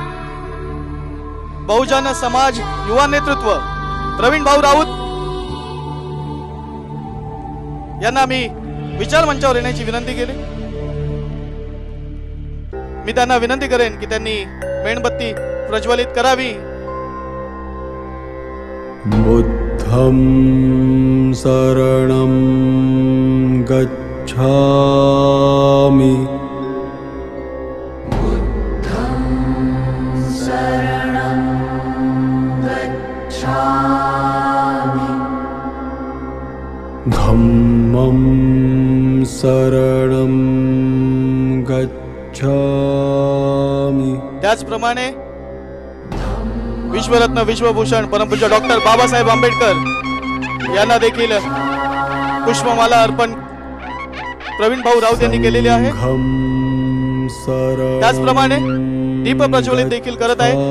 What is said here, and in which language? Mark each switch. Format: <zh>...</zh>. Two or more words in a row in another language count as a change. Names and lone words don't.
<mr>बहुजन समाज युवा नेतृत्व प्रवीण भाऊ राऊत यांना मी विचार मंचावर येण्याची विनंती केली। मी त्यांना विनंती करेन की त्यांनी मेणबत्ती प्रज्वलित करावी।</mr> <pi>बुद्धं शरणं गच्छामि धम्मं शरणं गच्छामि।</pi> <mr>त्याचप्रमाणे विश्वरत्न विश्वभूषण परमपूज्य डॉक्टर बाबासाहेब आंबेडकर यांना देखील पुष्पमाला अर्पण प्रवीण भाऊ राऊत यांनी केलेली आहे। त्याचप्रमाणे दीप प्रज्वलित देखील करत आहे।</mr>